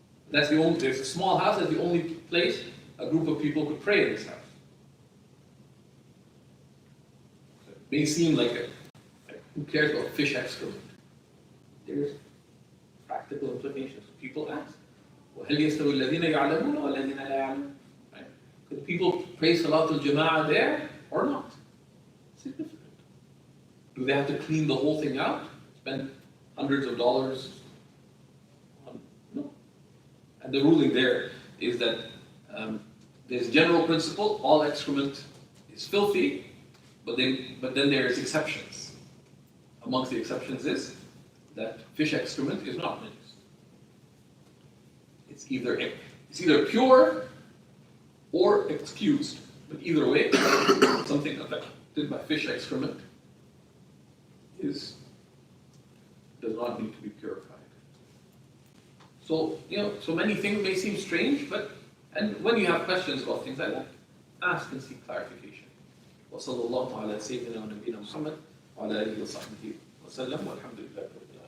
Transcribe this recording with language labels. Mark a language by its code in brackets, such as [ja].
[en] There's a small house, that's the only place a group of people could pray in this house. So it may seem like who cares about fish excrement? There's practical implications. People ask, [ar] وَهَلْ يَسْتَوِي الَّذِينَ يَعْلَمُونَ وَالَّذِينَ لَا يَعْلَمُونَ? [en] Right? Could people pray Salatul Jama'ah there or not? Significant. Do they have to clean the whole thing out? Spend hundreds of dollars? No. And the ruling there is that there's a general principle, all excrement is filthy, but then there's exceptions. Amongst the exceptions is that fish excrement is not najis. It's either pure or excused. But either way, something affected by fish excrement does not need to be purified. So, so many things may seem strange, and when you have questions about things like that, ask and seek clarification. [ar] وصلى الله على سيدنا ونبينا محمد وعلى آله وصحبه وسلم والحمد لله.